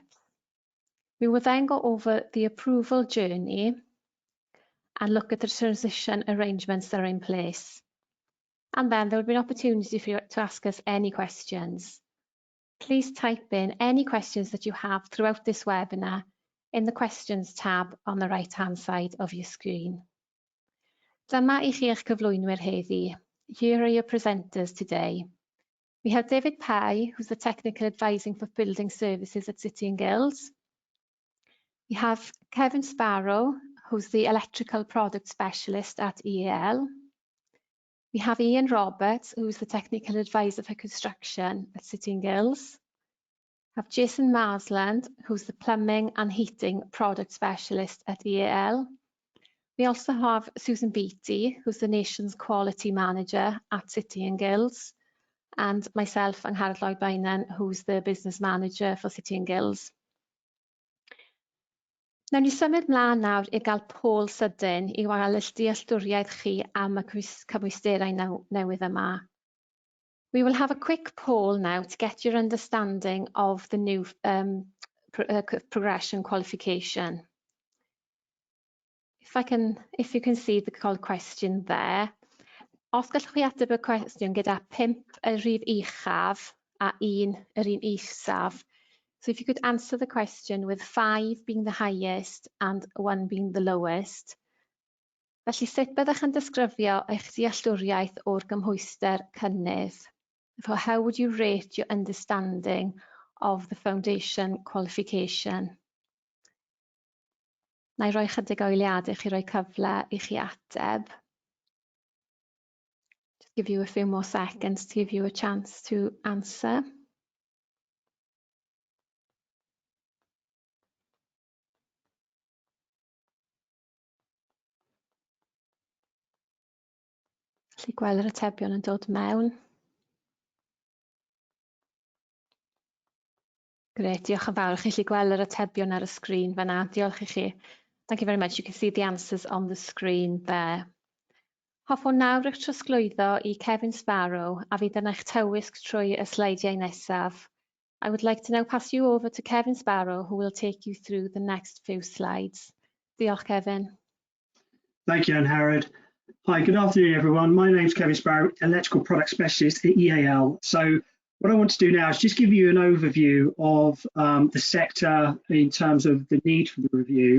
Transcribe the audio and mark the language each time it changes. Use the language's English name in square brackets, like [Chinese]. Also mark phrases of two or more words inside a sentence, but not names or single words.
[English] We will then go over the approval journey and look at the transition arrangements that are in place. And then there will be an opportunity for you to ask us any questions. Please type in any questions that you have throughout this webinar in the questions tab on the right-hand side of your screen. [Welsh] Dyma i chi eich cyflwynwyr heddi. [English] Here are your presenters today. We have David Pye, who's the Technical Advising for Building Services at City and Guilds. We have Kevin Sparrow, who's the Electrical Product Specialist at EAL. We have Ian Roberts, who's the Technical Advisor for Construction at City and Guilds. We have Jason Marsland, who's the Plumbing and Heating Product Specialist at EAL. We also have Susan Beattie, who's the Nation's Quality Manager at City and Guilds, and myself, Angharad Lloyd-Bainan, who's the Business Manager for City and Guilds. [Welsh] Nawn ni symud mlaen nawr i gael pôl sydyn i wael y dealltwriaeth chi am y cymwysterau newydd yma. [English] We will have a quick poll now to get your understanding of the new progression qualification. If you can see the called question there, [Welsh] os gallwch chi ateb y cwestiwn gyda 5 y rhif uchaf a 1 yr un isaf. [English] So if you could answer the question with 5 being the highest and 1 being the lowest. [Welsh] Felly sut byddech yn disgrifio eich dealltwriaeth o'r gymhwyster cynnydd? [English] So how would you rate your understanding of the foundation qualification? [Welsh] Na I roi chydig o eiliadau i chi roi cyfle i chi ateb. [English] Just give you a few more seconds to give you a chance to answer. [Welsh] Felly gweld yr atebion yn dod mewn. Grêt, diolch yn fawr. Chi'n gallu gweld yr atebion ar y sgrin fan'na. Diolch i chi. [English] Thank you very much. You can see the answers on the screen there. [Welsh] Hoffwn nawr eich trosglwyddo i Kevin Sparrow a fydd yna eich tywysg trwy y sleidiau nesaf. [English] I would like to now pass you over to Kevin Sparrow, who will take you through the next few slides. [Welsh] Diolch, Kevin. [English] Thank you, Anne Harrod. Hi, good afternoon, everyone. My name is Kevin Sparrow, Electrical Product Specialist at EAL. So what I want to do now is just give you an overview of the sector in terms of the need for the review.